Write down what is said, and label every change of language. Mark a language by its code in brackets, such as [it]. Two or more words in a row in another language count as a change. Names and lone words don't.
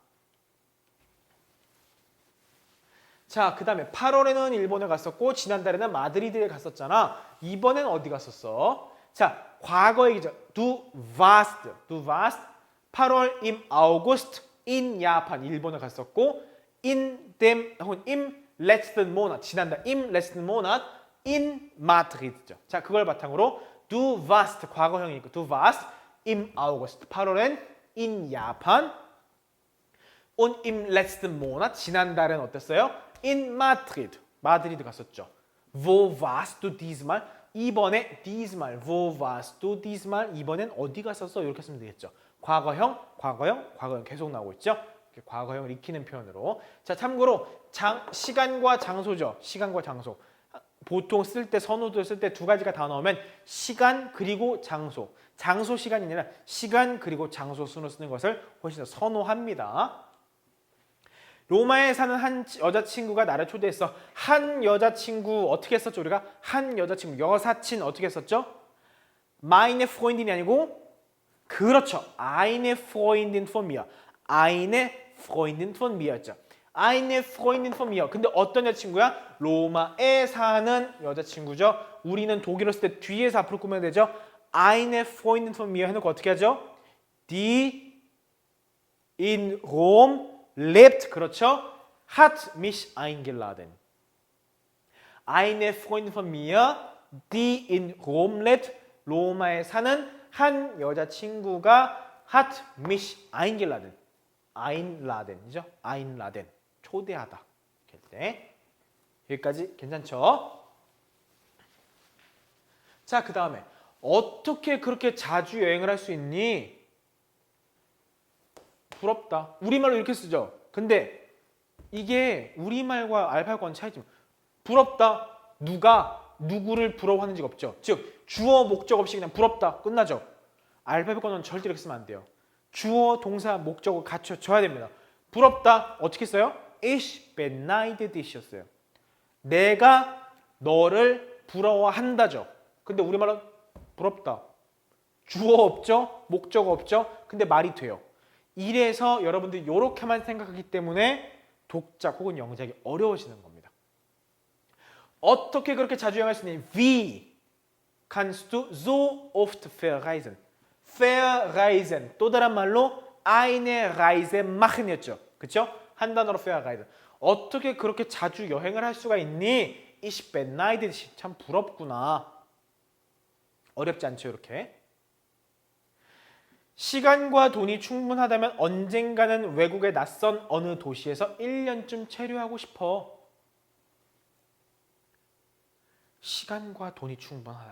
[ko] 자, 그 다음에 8월에는 일본에 갔었고 지난달에는 마드리드에 갔었잖아. 이번엔 어디 갔었어? 자, 과거 얘기죠. [de] Du warst 8월 im August in Japan [ko] 일본에 갔었고 [de] in dem 혹은 im letzten Monat 지난달 im letzten Monat in Madrid죠. [ko] 자, 그걸 바탕으로 [de] du warst 과거형이니까 du warst im August 8월엔 in Japan und im letzten Monat [ko] 지난달엔 어땠어요? [de] In Madrid. [ko] 마드리드 갔었죠. [de] Wo warst du diesmal? 이번에 diesmal. Wo warst du diesmal? [ko] 이번엔 어디 갔었어? 이렇게 쓰면 되겠죠. 과거형, 과거형, 과거형 계속 나오고 있죠. 과거형을 익히는 표현으로. 자, 참고로 시간과 장소죠. 시간과 장소. 보통 쓸 때 선호도를 쓸 때 두 가지가 다 나오면 시간 그리고 장소. 장소 시간이 아니라 시간 그리고 장소 순으로 쓰는 것을 훨씬 더 선호합니다. 로마에 사는 한 여자친구가 나를 초대했어. 한 여자친구 어떻게 했었죠? 우리가 한 여자친구 여사친 어떻게 했었죠? [de] Meine Freundin [ko] 이 아니고 그렇죠. [de] Eine Freundin von mir. Eine Freundin von mir였죠. Eine Freundin von mir. [ko] 근데 어떤 여자친구야? 로마에 사는 여자친구죠. 우리는 독일어 쓸 때 뒤에서 앞으로 꾸며야 되죠. [de] Eine Freundin von mir [ko] 해놓고 어떻게 하죠? [de] Die in Rom lebt, 그렇죠? Hat mich eingeladen. Eine Freundin von mir, die in Rom lebt, [ko] 로마에 사는 한 여자친구가 [de] hat mich eingeladen. einladen이죠? einladen. [ko] 초대하다. 이렇게 때. 여기까지 괜찮죠? 자, 그 다음에 어떻게 그렇게 자주 여행을 할 수 있니? 부럽다. 우리말로 이렇게 쓰죠. 근데 이게 우리말과 알파고는 차이점. 부럽다. 누가 누구를 부러워하는지가 없죠. 즉 주어 목적 없이 그냥 부럽다. 끝나죠. 알파벳과는 절대 이렇게 쓰면 안 돼요. 주어 동사 목적어 갖춰줘야 됩니다. 부럽다. 어떻게 써요? [de] Ich beneide dich였어요. [ko] 내가 너를 부러워한다죠. 근데 우리말은 부럽다. 주어 없죠. 목적어 없죠. 근데 말이 돼요. 이래서 여러분들이 이렇게만 생각하기 때문에 독작 혹은 영작이 어려워지는 겁니다. 어떻게 그렇게 자주 여행할 수 있니? [de] Wie kannst du so oft verreisen. [ko] verreisen 또 다른 말로 [de] eine Reise machen [ko] 이었죠. 그렇죠? 한 단어로 verreisen. 어떻게 그렇게 자주 여행을 할 수가 있니? [de] Ich beneide dich. [ko] 참 부럽구나. 어렵지 않죠, 이렇게. 시간과 돈이 충분하다면 언젠가는 외국의 낯선 어느 도시에서 1년쯤 체류하고 싶어. 시간과 돈이 충분하다면.